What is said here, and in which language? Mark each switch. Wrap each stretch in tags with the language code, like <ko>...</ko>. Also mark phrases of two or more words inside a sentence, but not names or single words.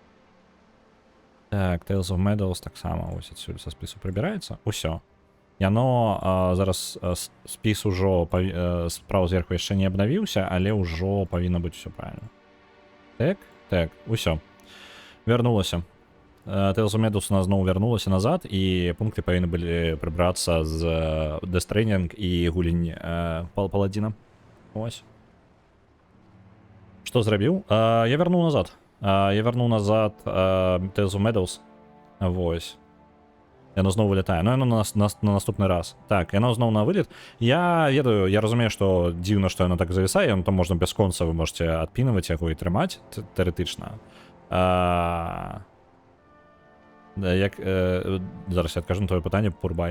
<be>Так, Tales of Meadows таксама ось адсюль са спісу прыбіраецца. Усё. Яно зараз спіс ужо справа зверху яшчэ не абнавіўся, але ўжо павінна быць усё правильно. Так, усё. Вярнулася. Tales of Meadows у нас зноў вярнулася назад, і пункты павінны былі прыбрацца з Death Stranding і гулень Паладзіна. Ось. Што зрабіў? Я вярнуў назад. Tales of Meadows. Вось. Яно зноў вылетае, но яно на наступны раз. Так, яно зноў на вылет. Я ведаю, я разумею, што дзіўна, што яно так завісае, яно там можна бясконца, вы можете адпінаваць яго і трымаць, тэарэтычна. Зараз я адкажу на твоё пытанне, Пурбай.</be>